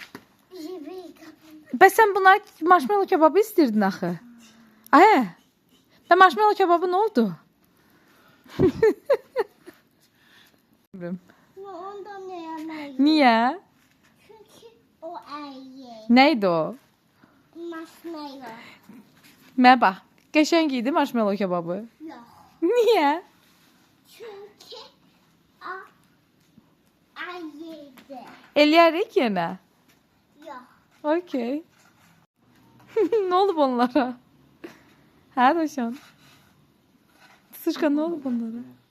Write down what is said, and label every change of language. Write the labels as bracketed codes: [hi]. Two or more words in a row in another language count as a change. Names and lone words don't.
[az] Bəs sən bunlar marshmallow kebabı istirdin axı. Ay. [tr] Ben marshmallow kebabı ne oldu? Ondan ne yanayım? Niye? Çünkü o ayı. Neydi o? Marshmallow. [az] Mənə bax. Qəşəng idi marshmallow kebabı. [tr] Yok. Niye? Çünkü o ayıydı. [az] Eləyərik yenə. [tr] Yok. Okey. Ne oldu onlara? Hə Daşan? Sıçqa ne oldu onlara?